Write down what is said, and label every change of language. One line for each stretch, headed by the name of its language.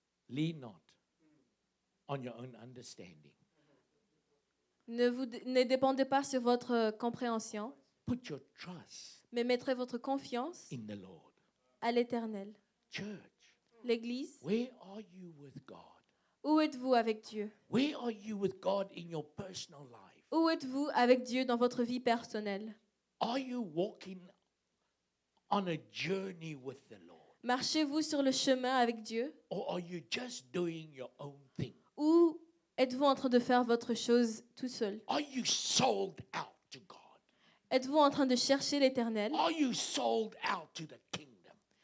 English: Lean not on your own understanding.
French: Ne dépendez pas sur votre compréhension,
English: Put your trust
French: mais mettrez votre confiance
English: in the Lord.
French: à l'Éternel.
English: Church,
French: L'Église,
English: where are you with God?
French: où êtes-vous avec Dieu?
English: Where are you with God in your personal life?
French: Où êtes-vous avec Dieu dans votre vie personnelle?
English: Are you walking on a journey with the Lord?
French: Marchez-vous sur le chemin avec Dieu?
English: Or are you just doing your own thing?
French: Ou êtes-vous en train de faire votre chose tout seul?
English: Are you sold out to God?
French: Êtes-vous en train de chercher l'Éternel?
English: Are you sold out to the kingdom?